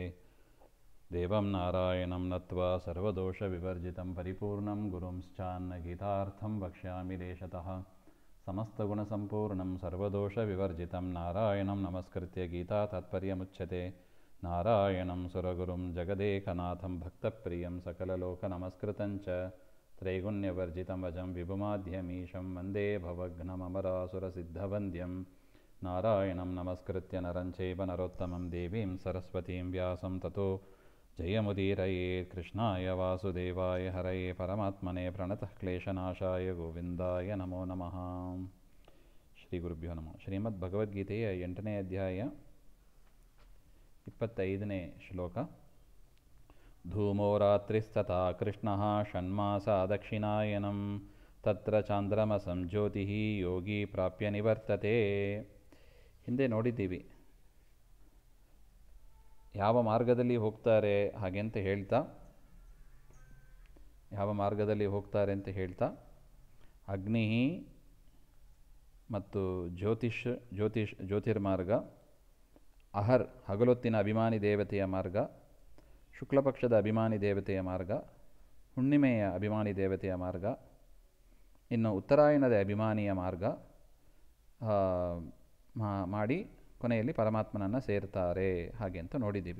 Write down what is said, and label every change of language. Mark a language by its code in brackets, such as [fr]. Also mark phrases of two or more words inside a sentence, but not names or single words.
[sa] ದೇವಂ ನಾರಾಯಣಂ ನತ್ವಾ ಸರ್ವದೋಷವಿವರ್ಜಿತಂ ಪರಿಪೂರ್ಣಂ ಗುರುಂಶ್ಚಾನ್ನ ಗೀತಾರ್ಥಂ ವಕ್ಷ್ಯಾಮಿ ದೇಶತಃ. ಸಮಸ್ತಗುಣಸಂಪೂರ್ಣಂ ಸರ್ವದೋಷವಿವರ್ಜಿತಂ ನಾರಾಯಣಂ ನಮಸ್ಕೃತ್ಯ ಗೀತಾ ತಾತ್ಪರ್ಯಮುಚ್ಯತೆ. ನಾರಾಯಣಂ ಸುರಗುರುಂ ಜಗದೇಕನಾಥಂ ಭಕ್ತಪ್ರಿಯಂ ಸಕಲಲೋಕನಮಸ್ಕೃತಂಚ ತ್ರೈಗುಣ್ಯವರ್ಜಿತಂ ಅಜಂ ವಿಭುಮಾದ್ಯಮೀಶಂ ವಂದೇ ಭವಘ್ನಮರಾಸುರಸಿದ್ಧವಂದ್ಯಂ. ನಾರಾಯಣಂ ನಮಸ್ಕೃತ್ಯ ನರಂ ಚೈವ ನರೋತ್ತಮಂ ದೇವೀಂ ಸರಸ್ವತೀಂ ವ್ಯಾಸಂ ತತೋ ಜಯಮುದೀರಯೇತ್. ಕೃಷ್ಣಾಯ ವಾಸುದೇವಾಯ ಹರಯೇ ಪರಮಾತ್ಮನೇ ಪ್ರಣತಃ ಕ್ಲೇಶನಾಶಾಯ ಗೋವಿಂದಾಯ ನಮೋ ನಮಃ. ಶ್ರೀ ಗುರುಭ್ಯೋ ನಮಃ. [kn] ಶ್ರೀಮದ್ ಭಗವದ್ಗೀತೆಯ 8ನೇ ಅಧ್ಯಾಯ 25ನೇ ಶ್ಲೋಕ. [sa] ಧೂಮೋ ರಾತ್ರಿಸ್ತಥಾ ಕೃಷ್ಣಃ ಷಣ್ಮಾಸಾ ದಕ್ಷಿಣಾಯನಂ ತತ್ರ ಚಾಂದ್ರಮಸಂ ಜ್ಯೋತಿಃ ಯೋಗಿ ಪ್ರಾಪ್ಯ ನಿವರ್ತತೆ. [kn] ಹಿಂದೆ ನೋಡಿದ್ದೀವಿ ಯಾವ ಮಾರ್ಗದಲ್ಲಿ ಹೋಗ್ತಾರೆ ಹಾಗೆ ಅಂತ ಹೇಳ್ತಾ, ಯಾವ ಮಾರ್ಗದಲ್ಲಿ ಹೋಗ್ತಾರೆ ಅಂತ ಹೇಳ್ತಾ ಅಗ್ನಿ ಮತ್ತು ಜ್ಯೋತಿರ್ಮಾರ್ಗ, ಅಹರ್ ಹಗಲೊತ್ತಿನ ಅಭಿಮಾನಿ ದೇವತೆಯ ಮಾರ್ಗ, ಶುಕ್ಲಪಕ್ಷದ ಅಭಿಮಾನಿ ದೇವತೆಯ ಮಾರ್ಗ, ಹುಣ್ಣಿಮೆಯ ಅಭಿಮಾನಿ ದೇವತೆಯ ಮಾರ್ಗ, ಇನ್ನು ಉತ್ತರಾಯಣದ ಅಭಿಮಾನಿಯ ಮಾರ್ಗ ಮಾಡಿ ಕೊನೆಯಲ್ಲಿ ಪರಮಾತ್ಮನನ್ನು ಸೇರ್ತಾರೆ ಹಾಗೆ ಅಂತ ನೋಡಿದ್ದೀವಿ.